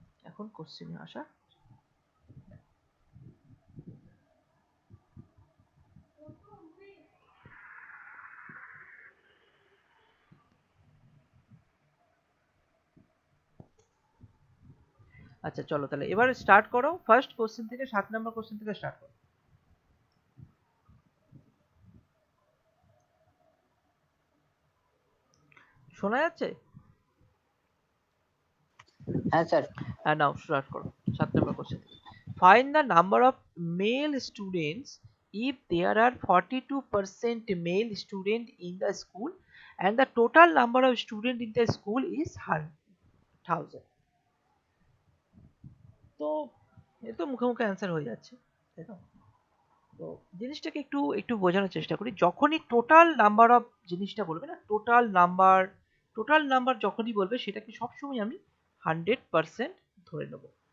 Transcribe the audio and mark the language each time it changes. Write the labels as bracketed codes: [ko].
[bn] এখন কোশ্চেনে আসা, আচ্ছা চলো তাহলে এবার স্টার্ট করো, ফার্স্ট কোশ্চেন থেকে 7 নম্বর কোশ্চেন থেকে স্টার্ট করো। শোনা যাচ্ছে? হ্যাঁ স্যার। হ্যাঁ, নাও স্টার্ট করো 7 নম্বর কোশ্চেন থেকে। [en] Find the number of male students if there are 42% male student in the school and the total number of student in the school is 1000। [bn] তো এ তো মুখে মুখে অ্যান্সার হয়ে যাচ্ছে, তাই তো? তো জিনিসটাকে একটু একটু বোঝানোর চেষ্টা করি। যখনই টোটাল নাম্বার অফ জিনিসটা বলবে না, টোটাল নাম্বার যখনই বলবে, সেটাকে সবসময় আমি 100% ধরে নেব।